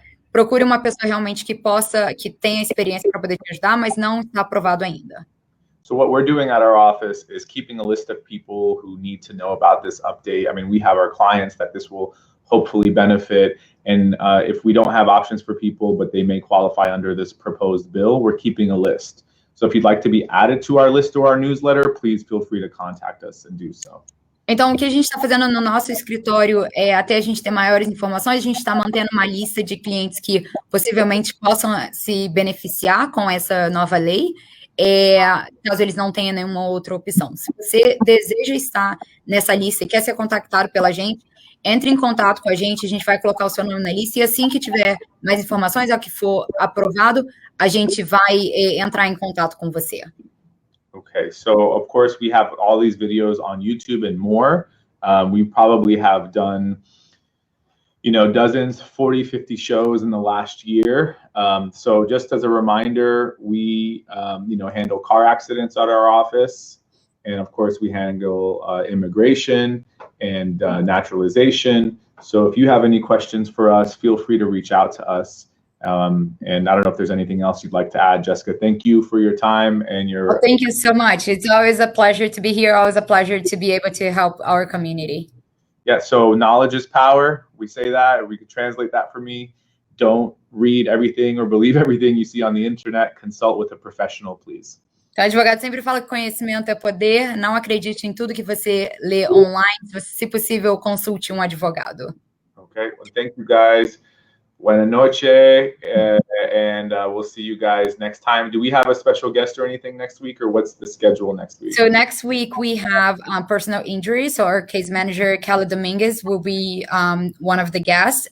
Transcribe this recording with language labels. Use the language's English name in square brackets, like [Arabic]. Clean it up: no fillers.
[Portuguese] Procure uma pessoa realmente que tenha experiência para poder te ajudar, mas não está aprovado ainda. [English] So what we're doing at our office is keeping a list of people who need to know about this update. I mean, we have our clients that this will hopefully benefit. And if we don't have options for people, but they may qualify under this proposed bill, we're keeping a list. So if you'd like to be added to our list or our newsletter, please feel free to contact us and do so. Então, o que a gente está fazendo no nosso escritório é, até a gente ter maiores informações, a gente está mantendo uma lista de clientes que possivelmente possam se beneficiar com essa nova lei, caso eles não tenham nenhuma outra opção. Se você deseja estar nessa lista e quer ser contactado pela gente, entre em contato com a gente vai colocar o seu nome na lista, e assim que tiver mais informações, ao que for aprovado, a gente vai entrar em contato com você. Okay, so of course we have all these videos on YouTube and more. We probably have done, you know, dozens, 40, 50 shows in the last year. So just as a reminder, we, you know, handle car accidents at our office. And of course we handle immigration and naturalization. So if you have any questions for us, feel free to reach out to us. And I don't know if there's anything else you'd like to add, Jessica. Thank you for your time and your... Well, thank you so much. It's always a pleasure to be here. Always a pleasure to be able to help our community. Yeah, so knowledge is power. We say that, or we could translate that for me. Don't read everything or believe everything you see on the internet. Consult with a professional, please. [Portuguese] O advogado sempre fala que conhecimento é poder. Não acredite em tudo que você lê online. Se possível, consulte um advogado. [English] Okay, well, thank you guys. [Spanish] Buenas noches, [English] and we'll see you guys next time. Do we have a special guest or anything next week, or what's the schedule next week? So next week we have personal injury. So our case manager, Kelly Dominguez, will be one of the guests.